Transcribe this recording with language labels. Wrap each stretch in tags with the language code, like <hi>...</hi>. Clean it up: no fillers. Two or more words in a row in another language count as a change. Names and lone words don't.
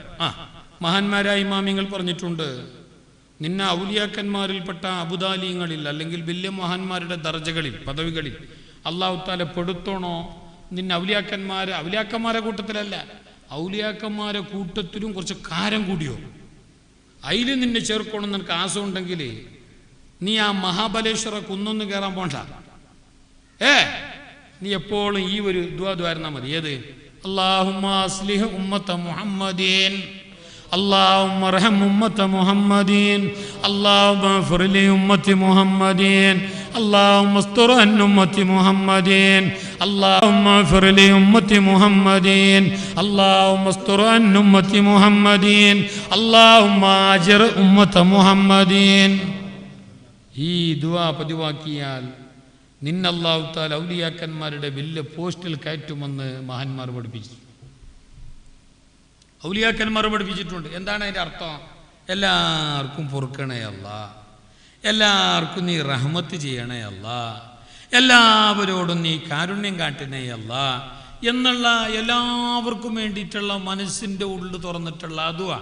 <ml>മഹാന്മാരായ ഇമാമിങ്ങൾ പറഞ്ഞിട്ടുണ്ട്, നിന്നെ ഔലിയാക്കന്മാരിൽപ്പെട്ട അബുദാലിങ്ങളിൽ അല്ലെങ്കിൽ വലിയ മഹാന്മാരുടെ ദർജകളിൽ, പദവികളിൽ അള്ളാഹു താല പെടുത്തണോ നിന്നെ ഔലിയാക്കന്മാരെ കൂട്ടത്തിലല്ല, ഔലിയാക്കന്മാരെ കൂട്ടത്തിലും കുറച്ച് കാരം കൂടിയോ അതിൽ നിന്നെ ചേർക്കണം നിനക്ക് ആശമുണ്ടെങ്കിൽ നീ ആ മഹാബലേശ്വര കുന്നൊന്ന് കയറാൻ പോണ്ട. നീ എപ്പോഴും ഈ ഒരു ദുആ മതി. ഏത്?</ml> <ar>اللهم أصلح أمة محمد, اللهم ارحم أمة محمد، اللهم اغفر لأمة محمد، اللهم استر عن أمة محمد، اللهم اغفر لأمة محمد، اللهم استر عن أمة محمد، اللهم أجر أمة محمد.</ar> <ml>ഈ ദുആ പതിവാക്കിയാൽ നിന്നെ അല്ലാഹു തആല ഔലിയാക്കന്മാരുടെ വലിയ പോസ്റ്റിൽ കയറ്റുമെന്ന് മഹാന്മാർ പഠിപ്പിച്ചു. ഔലിയാക്കന്മാർ പഠിപ്പിച്ചിട്ടുണ്ട്. എന്താണ് അതിൻ്റെ അർത്ഥം? എല്ലാവർക്കും പൊറുക്കണേ അല്ലാ, എല്ലാവർക്കും നീ റഹ്മത്ത് ചെയ്യണേ അല്ലാ, എല്ലാവരോടും നീ കാരുണ്യം കാട്ടണേ അല്ലാ എന്നുള്ള എല്ലാവർക്കും വേണ്ടിയിട്ടുള്ള മനസ്സിൻ്റെ ഉള്ളിൽ തുറന്നിട്ടുള്ള ദുആ.</ml>